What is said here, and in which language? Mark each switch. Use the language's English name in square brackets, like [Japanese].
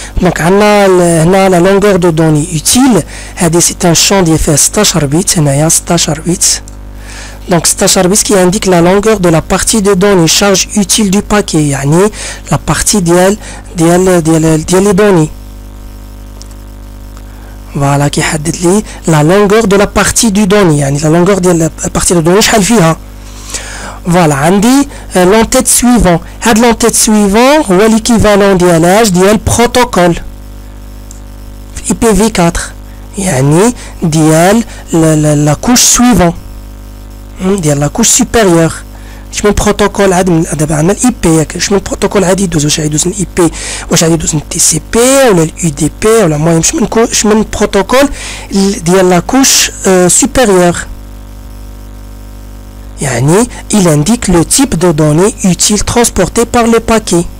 [French] Donc [Arabic] عندنا هنا [French] la longueur de données utile. [Arabic] هذه [French] c'est un champ [Arabic] ديال فيها 16 بيت. هنايا 16 بيت. [French] Donc 16 bits qui indique la longueur de la partie de données charge utile du paquet يعني la partie ديال les données. Voilà qui حدد لي la longueur de la partie du données يعني la longueur ديال la partie de données [Arabic] شحال فيها. [French] Voilà عندي l'entête suivant. [Arabic] هاد l'entête suivant هو l'équivalent ديالاش ديال protocole في IPv4 يعني ديال la couche suivant ديال لا كوش سوبيريور. شمن بروتوكول عاد من دابا عندنا الاي بي ياك شمن بروتوكول عادي يدوز واش غيدوز من الاي بي واش غادي يدوز من تي سي بي ولا اليو دي بي ولا المهم شمن بروتوكول ديال لا كوش سوبيريور يعني [French] il indique le type de données utile transporté par le paquet.